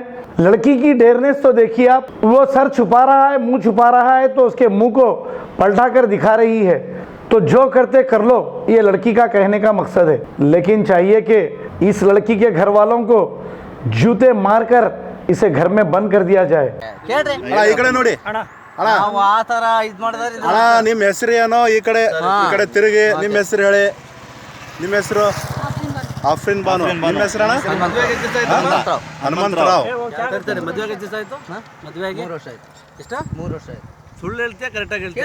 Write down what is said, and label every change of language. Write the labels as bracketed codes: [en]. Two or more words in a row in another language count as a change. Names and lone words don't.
[hi] लड़की की डेयरनेस तो देखिए आप, वो सर छुपा रहा है, मुंह छुपा रहा है, तो उसके मुंह को पलटा कर दिखा रही है। तो जो करते कर लो, ये लड़की का कहने का मकसद है। लेकिन चाहिए कि इस लड़की के घर वालों को जूते मारकर इसे घर में बंद कर दिया जाए। [kn] ಈ ಕಡೆ ನೋಡಿ ಅಣ್ಣ, ನಿಮ್ಮ ಹೆಸರು ಏನೋ? ಈ ಕಡೆ ತಿರುಗಿ ನಿಮ್ಮ ಹೆಸರು ಹೇಳಿ. ನಿಮ್ಮ ಹೆಸರು? ಆಫ್ರಿನ್ ಬಾನು. ನಿಮ್ಮ ಹೆಸರು ಅಣ್ಣ? ಹನುಮಂತರಾವ್. ಸುಳ್ಳು ಹೇಳ್ತೀಯ, ಕರೆಕ್ಟಾಗಿ ಹೇಳ್ತೀಯ?